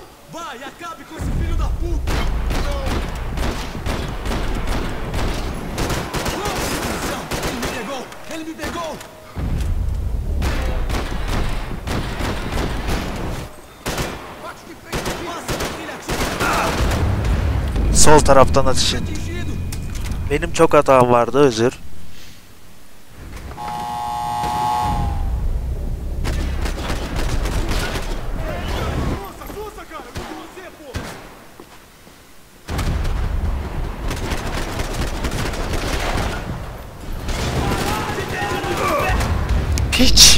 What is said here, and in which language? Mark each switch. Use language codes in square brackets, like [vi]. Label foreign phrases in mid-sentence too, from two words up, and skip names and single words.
[pt] Vai, acabe com esse filho da puta! Ele me pegou! Ele me pegou! Bate de frente! Passa, filha, atira! [tr] Sol taraftan ateş et. [pt] Atingido! [tr] Benim çok hatam vardı, özür. [pt] Sussa, sussa, cara! Com você, pô! [tr] Piç.